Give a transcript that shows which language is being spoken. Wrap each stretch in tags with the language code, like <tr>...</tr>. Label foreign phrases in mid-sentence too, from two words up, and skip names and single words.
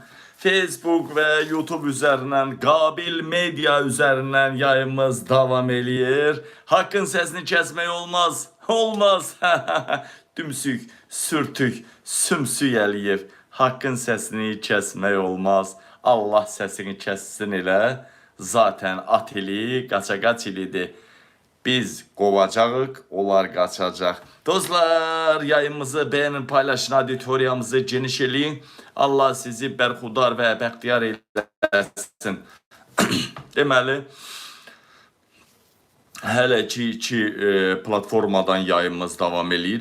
<az>Facebook ve YouTube üzerinden, Qabil Media üzerinden yayımımız devam eləyir. Hakkın sesini kesmək olmaz. Olmaz. Dümsük, sürtük, sümsük eləyir. Hakkın sesini kesmək olmaz. Allah sesini kessin elə. Zaten at ili, qaça-qaç ilidir. Biz qovacağıq, onlar qaçacaq. Dostlar, yayımımızı beğenin, paylaşın, auditoriyamızı geniş eləyin. Allah sizi bərxudar və bəxtiyar eləsin. Deməli, hələ ki iki platformadan yayımımız davam eləyir.</az>